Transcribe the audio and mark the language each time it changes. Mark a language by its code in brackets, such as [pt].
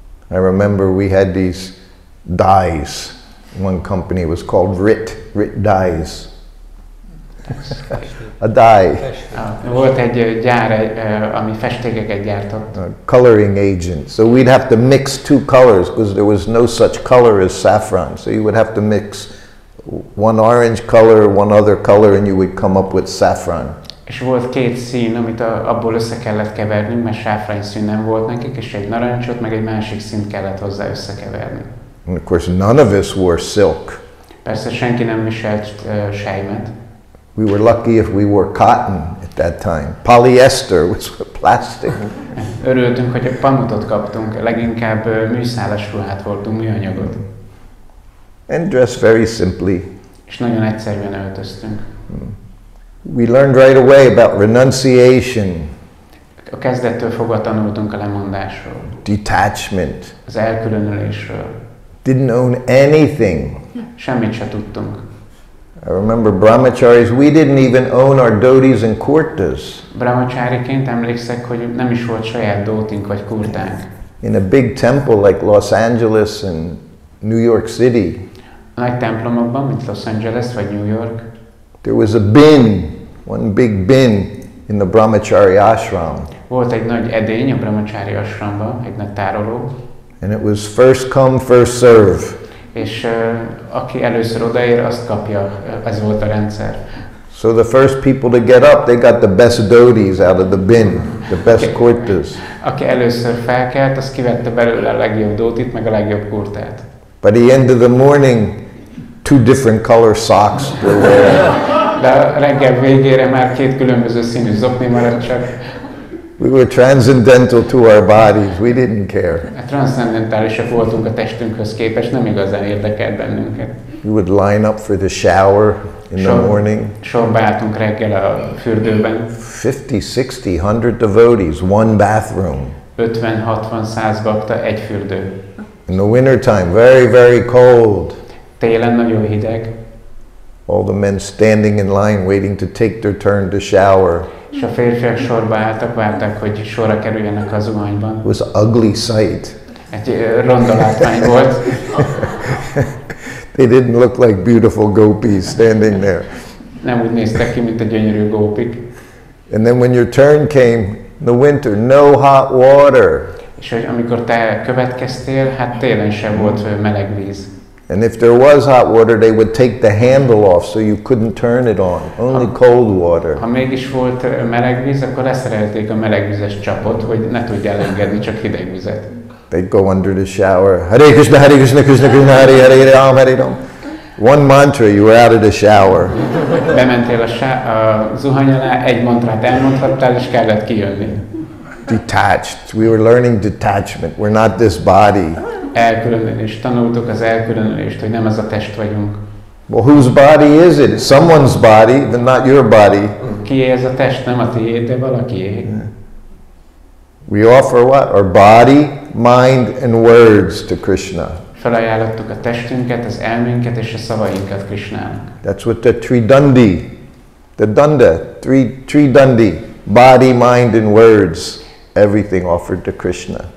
[en] I remember we had these dyes. One company was called Rit Dyes. A dye. [hu] Volt egy gyár, ami festékeket gyártott. [en] A coloring agent. So we'd have to mix two colors because there was no such color as saffron. So you would have to mix one orange color, one other color, and you would come up with saffron. [hu] És volt két szín, amit abból össze kellett keverni, mert sáfrány szín nem volt nekik, és egy narancsot, meg egy másik színt kellett hozzá összekeverni. [en] And of course, none of us wore silk. [hu] Persze senki nem viselt sejmet. [en] We were lucky if we wore cotton at that time. Polyester was plastic. [hu] Örültünk, hogy a pamutot kaptunk, leginkább műszálas ruhát voltunk, műanyagot. [en] And dressed very simply. [hu] És nagyon egyszerűen öltöztünk. [en] We learned right away about renunciation. [hu] A kezdettől fogva tanultunk a lemondásról. [en] Detachment. [hu] Az elkülönülésről. [en] Didn't own anything. [hu] Semmit se tudtunk. [en] I remember brahmacharis, we didn't even own our dhotis and kurtas. [hu] Brahmachariként emlékszek, hogy nem is volt saját dótink vagy kurtánk. [en] In a big temple like Los Angeles and New York City, [hu] a nagy templomokban, mint Los Angeles vagy New York, [en] there was a bin, one big bin in the brahmachari ashram. [hu] Volt egy nagy edény a brahmachari ashramban, egy nagy tároló. [en] And it was first come, first serve. [hu] És aki először odaér, azt kapja. Ez volt a rendszer. [en] So the first people to get up, they got the best dhotis out of the bin, the best kurtas. [hu] Aki először felkelt, az kivette belőle a legjobb dótit, meg a legjobb kurtát. [en] By the end of the morning, two different color socks were wearing. [hu] De a reggel végére már két különböző színű zokni maradt csak. [en] We were transcendental to our bodies. We didn't care. [hu] Transzcendentálisak voltunk a testünkhöz képest, nem igazán érdekelt bennünket. [en] We would line up for the shower in the morning. [hu] Sorba álltunk reggel a fürdőben. [en] 50, 60, 100 devotees, one bathroom. [hu] 50-60-100 bakta, egy fürdő. [en] In the winter time, very, very cold. [hu] Télen nagyon hideg. [en] All the men standing in line waiting to take their turn to shower. [hu] És a férfiak sorba álltak, várták, hogy sorra kerüljenek a zuhanyban. [en] It was an ugly sight. [hu] Egy ronda látvány volt. [en] They didn't look like beautiful gopis standing there. [hu] Nem úgy néztek ki, mint a gyönyörű gópik. [en] And then when your turn came, in the winter, no hot water. [hu] És hogy amikor te következtél, hát télen sem volt meleg víz. [en] And if there was hot water, they would take the handle off so you couldn't turn it on. Only cold water. [hu] Ha mégis volt meleg víz, akkor leszerelték a melegvizes csapot, hogy ne tudja elengedni csak hideg vizet. [en] They'd go under the shower. Hare Krishna, Hare Krishna, Krishna Krishna, Hare Hare, Ram, Hare Ram. One mantra, you were out of the shower. [hu] Bementél a zuhany alá, egy mantrát elmondhattál, és kellett kijönni. [en] Detached. We were learning detachment. We're not this body. [hu] Elkülönülést. Tanultuk az elkülönülést, hogy nem ez a test vagyunk. [en] Well, whose body is it? It's someone's body, but not your body. [hu] Kié ez a test? Nem a tiéd, de valakié. [en] We offer what? Our body, mind, and words to Krishna. [hu] Felajánlottuk a testünket, az elménket és a szavainkat Krishnának. [en] That's what the Tridandi, the Danda, Tridandi, body, mind, and words, everything offered to Krishna.